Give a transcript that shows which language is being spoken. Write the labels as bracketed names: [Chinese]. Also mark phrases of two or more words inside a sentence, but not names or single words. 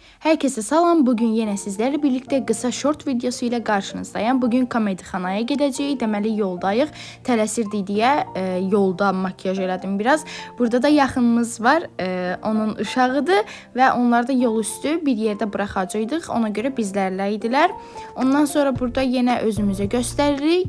[Turkish] Herkese salam. Bugün yine sizlerle birlikte kısa short videosu ile karşınızdayım. [Azerbaijani] Bugün komedixanaya gedəcəyik. Deməli yoldayıq. Tələsirdik deyə yolda makyaj elədim biraz. Burada da yaxınımız var. Onun uşağıdır və onlar da yol üstü bir yerdə buraxacaqdıq. Ona görə bizlərlə idilər. Ondan sonra burada yenə özümüzü göstəririk.